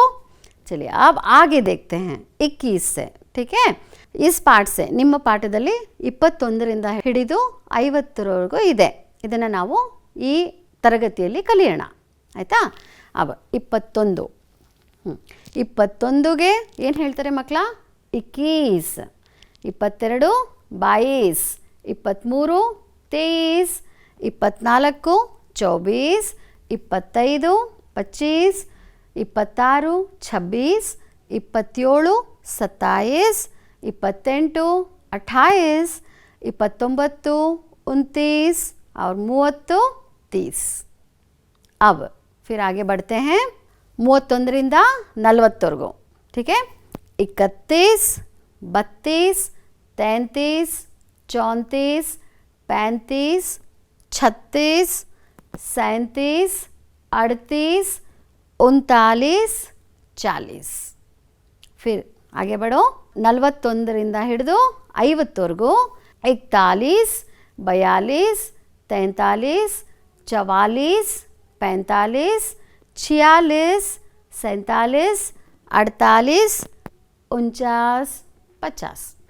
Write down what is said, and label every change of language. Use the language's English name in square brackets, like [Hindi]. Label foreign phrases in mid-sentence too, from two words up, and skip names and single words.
[Hindi] चलिए अब आगे देखते हैं 21 से, ठीक है। इस पाठ से [Kannada] ನಿಮ್ಮ ಪಾಠದಲ್ಲಿ 21ರಿಂದ ಹಿಡಿದು 50ರವರೆಗೂ ಇದೆ, ಇದನ್ನು ನಾವು ಈ ತರಗತಿಯಲ್ಲಿ ಕಲಿಯೋಣ, ಆಯಿತಾ। अब 21 21ಗೆ ಏನು ಹೇಳ್ತಾರೆ ಮಕ್ಕಳ? [Hindi] 21, 22 22, 23 23, 24 24, 25 25, 26 26, 27 27, 28 28, 29 29 और 30 30। अब फिर आगे बढ़ते हैं [Kannada] 31ರಿಂದ 40ವರೆಗೂ, [Hindi] ठीक है। 31 32 33 34 35 36 37 38 39 40। फिर आगे बढ़ो [Kannada] 41ರಿಂದ ಹಿಡಿದು 50ವರೆಗೂ [Hindi] 41, 42, 43, 44, 45, 46, 47, 48, 49, 50.